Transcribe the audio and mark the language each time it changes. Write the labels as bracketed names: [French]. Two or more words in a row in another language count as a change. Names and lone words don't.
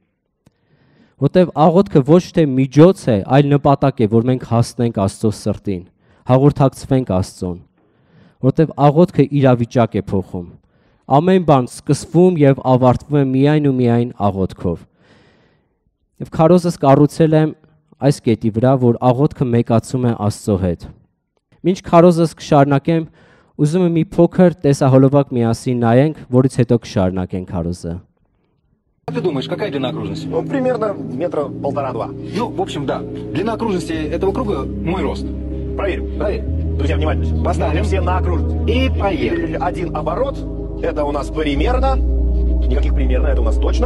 [Armenian] Որտեվ աղոթքը ոչ թե միջոց է, այլ նպատակ է, որ մենք հասնենք Աստծո սրտին, հաղորդակցվենք Աստծուն, որտեվ աղոթքը իրավիճակ է փոխում։ Ամեն բան սկսվում եւ ավարտվում է միայն ու միայն աղոթքով։ Եվ քարոզս կառուցել եմ այս կետի վրա, որ աղոթքը մեկացում է Աստծո հետ։ Մինչ քարոզս կշարունակեմ, ուզում եմ մի փոքր տեսահոլովակ միասին նայենք, որից հետո կշարունակենք քարոզը։ [Russian] Как ты думаешь, какая длина окружности? Ну, примерно метра 1,5-2. Ну, в общем, да. Длина окружности этого круга мой рост. Проверим. Проверь. Друзья, внимательно сейчас. Поставим. Смотрим все на окружность. И поехали. Один оборот. Это у нас примерно. Никаких примерно, это у нас точно.